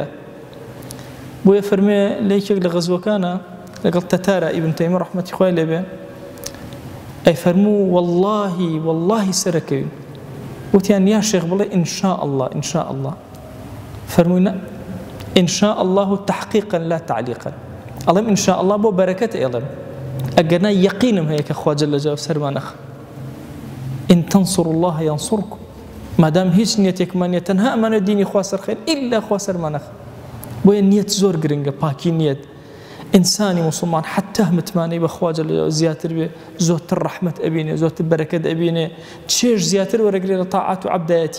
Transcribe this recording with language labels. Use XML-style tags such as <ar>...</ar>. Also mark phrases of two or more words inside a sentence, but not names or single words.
<ckb>بۆیە فەرمێ لە یەکێک لە غەزوەکانە لەگەڵ تەتارە ئیبن تەیمیە ڕەحمەتی خوای لێبێ ئەی فەرموو واللهی سەرەکەوین. وتیان یا شێخ بڵێ</ckb> <ar>ئینشاء الله ئینشاء الله.</ar> <ckb>فەرمووی</ckb> <ar>ئینشاء الله تحقیقا لا تعلیقا.</ar> <ckb>ئەڵێم</ckb> <ar>ئینشاء الله</ar> <ckb>بۆ بەرەکەت ئێڵێم، ئەگەرنا یەقینم هەیە کە خوا</ckb> <ar>جەل جەلاوه</ar> <ckb>سەرمان نەخە.</ckb> <ar>إن تنصروا الله ينصركم.</ar> <ckb>ما دام هیچ نیەتێکمان نیە تەنها ئەمانە دینی خوا سەرخێن ئیلا خوا سەرمان نەخە. بۆیە نیەت زۆر گرنگە، پاکی نیەت. ئینسانی موسڵمان حتا متمانەی بەخوا</ckb> <ar>جەل جەلاوه</ar> <ckb>زیاتر بێ زۆرتر ڕەحمەت ئەبینێ زۆرتر بەرەکەت ئەبینێ، چێژ زیاتر وەرەگرێ لە تاعات و عەبدایەتی.</ckb>